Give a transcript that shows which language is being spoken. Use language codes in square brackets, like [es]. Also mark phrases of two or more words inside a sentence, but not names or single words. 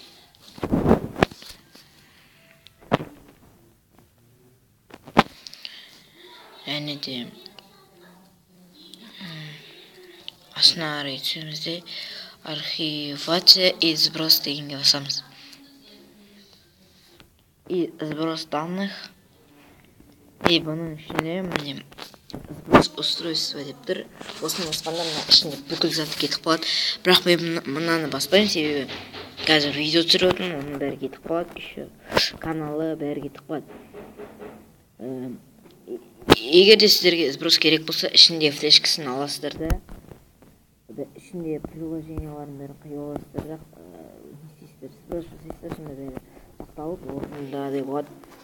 [kk] Және де астына қарай түсеміз де [ru] архивация и сброс [kk] дегенге басамыз. [ru] И сброс данных. [kk] И бұның ішінде міне [ru] сброс устройства [kk] деп тұр. Осыны басқанда мына ішінде бүкіл зат кетіп қалады. Бірақ мен мынаны баспаймын, себебі қазір видео түсіріп отырмын, оның бәрі кетіп қалады. [ru] Еще каналы [kk] бәрі кетіп қалады. Егер де сіздерге сброс керек болса, ішінде флешкасын аласыздар да, ішінде приложенияларын бәрін қиып аласыздар да, не істейсіздер, сброс жасайсыздар, сонда бәрі сақталып орындағыдай болады.